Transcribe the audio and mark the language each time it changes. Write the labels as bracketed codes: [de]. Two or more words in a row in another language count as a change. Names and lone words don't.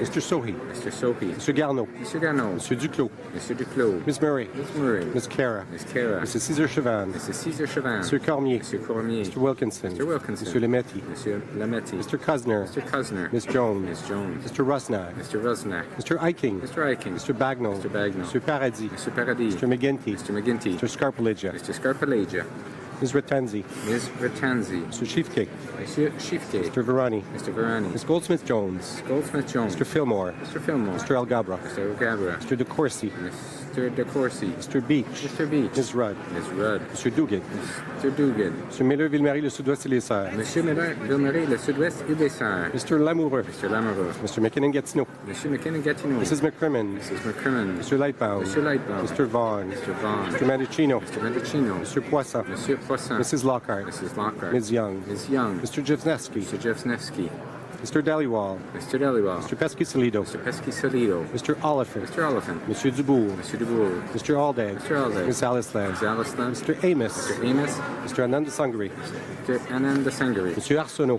[en] Mr. Sohi. Mr. Sophie. Mr. Garneau. Mr. Garneau. Mr. Duclos. Monsieur Duclos. Ms. Murray. Ms. Murray. Ms. Cara. Ms. Cara. Mr. Cesar Chavan. Mr. Caesar Chauvin. Mr. Cormier. Monsieur Cormier. Mr. Wilkinson. Mr. Wilkinson. Mr. Lemetti. Monsieur Lametti. Mr. Cosner. Mr. Cosner. Ms. Jones. Ms. Jones. Mr. Rusnak. Mr. Rosnack. Mr. Eiking. Mr. Eiking. Mr. Bagnall. Mr. Bagnall. Mr. Paradis. Mr. Paradis. Mr. McGinty. Mr. McGinty. Mr. Scarpalegia. Mr. Scarpalegia. Ms. Ratanzi. Ms. Ratanzi. Mr. Chiefcake. Monsieur Chiefgate. Mr. Verani. Mr. Verani. Ms. Goldsmith-Jones. Goldsmith-Jones. Mr. Fillmore. Mr. Fillmore. Mr. Algabra. Mr. Gabra. Mr. DeCourcy. Mr. DeCourcy. Mr. Beach. Mr. Beach. Ms. Rudd. Ms. Rudd. Mr. Duguid. Mr. Dugan. Mr. Miller-Ville-Marie, le Sud-Ouest et les Serres. Monsieur Miller, Ville-Marie, le Sud-Ouest et des Serres. Mr. Lamoureux. Mr. Lamoureux. Mr. McKinnon-Gatineau. Monsieur McKinnon-Gatineau. Mrs. McCrimmon. Mrs. McCrimmon. Mr. Lightbound. Mr. Lightbound. Mr. Vaughn. Mr. Vaughn. Mr. Mandicino. Mr. Mendocino. Mr. Poisson. Monsieur Poisson. Mrs. Lockhart. Mrs. Lockhart. Ms. Young. Ms. Young. Mr. Jevsneski. Mr. Jevsneski. Mr. Dhaliwal, Mr. Dhaliwal, Mr. Pesky-Solido, Mr. Pesky-Solido, Mr. Oliphant, Mr. Oliphant, Monsieur Dubourg, Mr. Dubourg, Mr. Aldag, Mr. Aldag, Ms. Alisland, Mr. Alisland, Mr. Amos, Mr. Amos, Mr. Ananda Sangri, Mr. Ananda Sangari, Monsieur Arsenault,